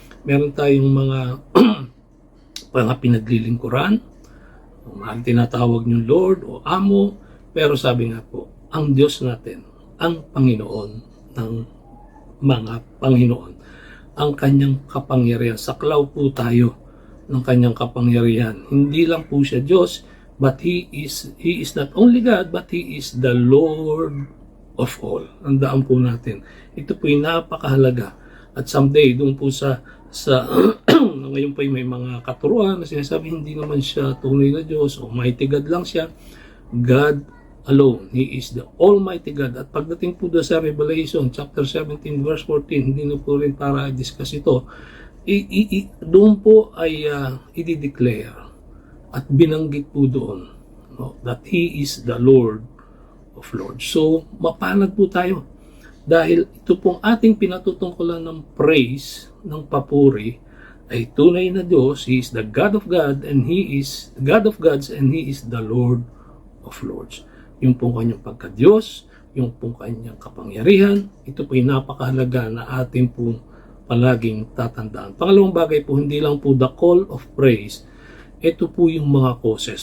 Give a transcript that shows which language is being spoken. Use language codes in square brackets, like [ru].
[tl] Meron tayong mga pinaglilingkuran, tinatawag niyong Lord o Amo, pero sabi nga po, ang Diyos natin, ang Panginoon ng mga Panginoon. Ang kanyang kapangyarihan. Saklaw po tayo ng kanyang kapangyarihan. Hindi lang po siya Diyos, [en] but He is not only God, but He is the Lord of all. [tl] Tandaan po natin. Ito po yung napakahalaga. At someday, doon po sa ngayon po may mga katuruan na sinasabi hindi naman siya tunay na Diyos o mighty God lang siya. [en] God alone. He is the Almighty God. [tl] At pagdating po doon sa Revelation, chapter 17, verse 14, hindi na po rin para i-discuss ito, doon po ay i-declare at binanggit po doon [en] that He is the Lord of Lords. [tl] So, mapalad po tayo dahil ito pong ating pinatutungkulan ng praise, ng papuri, ay tunay na Diyos. [en] He is the God of God and He is God of gods and He is the Lord of Lords. [tl] Yung pong kanyang pagka-Diyos, yung pong kanyang kapangyarihan, ito po yung napakahalaga na ating pong palaging tatandaan. Pangalawang bagay po, hindi lang po [en] the call of praise, [tl] ito po yung mga causes.